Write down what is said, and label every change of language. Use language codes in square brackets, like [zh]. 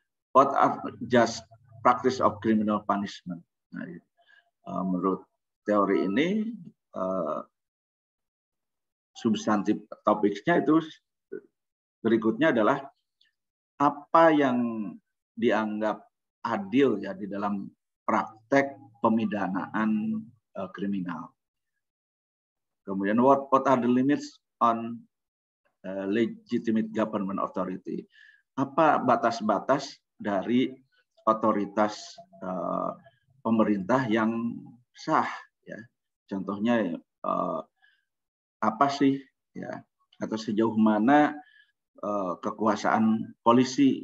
[en] What are just practice of criminal punishment? [id] Nah, menurut teori ini substantif topiknya itu berikutnya adalah apa yang dianggap adil ya di dalam praktek pemidanaan kriminal. [en] Kemudian what are the limits on legitimate government authority? [id] Apa batas-batas dari otoritas pemerintah yang sah? Ya, contohnya apa sih? Ya, atau sejauh mana kekuasaan polisi?